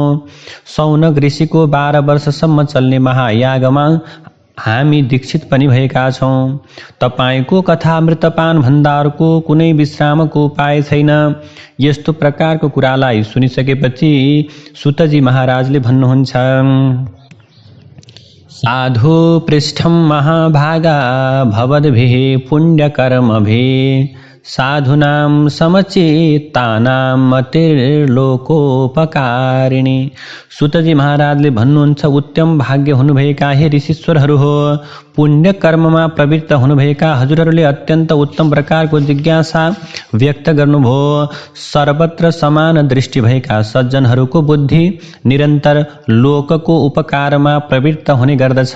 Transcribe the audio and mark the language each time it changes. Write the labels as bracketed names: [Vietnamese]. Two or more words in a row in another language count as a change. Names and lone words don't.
[Nepali] सौनक ऋषिको 12 वर्षसम्म चल्ने महायागमा हामी दीक्षित पनि भएका छौँ। तपाईको कथामृतपान भन्दा अर्को कुनै विश्रामको उपाय छैन। यस्तो प्रकारको कुरालाई सुनिसकेपछि सुतजी महाराजले भन्नुहुन्छ, [Sanskrit] साधु पृष्ठम महाभागा भवद्भिः पुण्यकर्मभिः साधूनां समचित्तानां मतिर्लोकोपकारिणी। [Nepali] सुतजी महाराजले भन्नुहुन्छ, उत्तम भाग्य हुनुभएका हे ऋषीश्वरहरू हो, पुण्य कर्ममा प्रवृत्त हुनुभएका हजुरहरूले अत्यन्त उत्तम प्रकारको जिज्ञासा व्यक्त गर्नुभयो। सर्वत्र समान दृष्टि भएका सज्जनहरूको बुद्धि निरन्तर लोकको उपकारमा प्रवृत्त हुने गर्दछ।